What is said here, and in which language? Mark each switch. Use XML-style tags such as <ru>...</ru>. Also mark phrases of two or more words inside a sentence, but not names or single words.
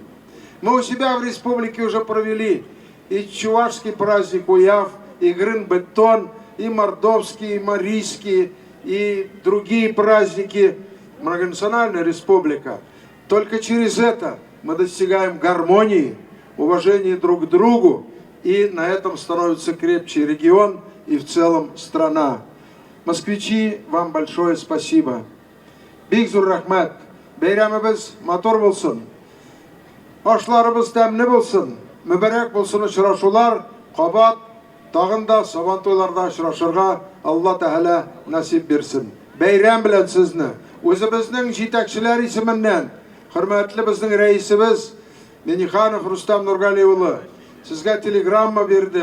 <ru>Мы у себя в республике уже провели и чувашский праздник Уяв, и Грын-Беттон, и мордовский, и марийский, и другие праздники. Многонациональная республика. Только через это мы достигаем гармонии, уважения друг к другу, и на этом становится крепче регион и в целом страна. Москвичи, вам большое спасибо.</ru> <tt>Бигзур рахмат. Бейрамыбыз матур болсын. Ашларыбыз тәмле болсын. Мүбәрәк болсын очрашулар, кабат, тагын да Сабантуйларда очрашырга Алла Тәгалә насип бирсен. Бәйрәм белән сезне үзебезнең җитәкчеләр исеменнән, хөрмәтле безнең рәисебез Миниханов Рустам Нургали улы, сезгә телеграмма бирде.</tt>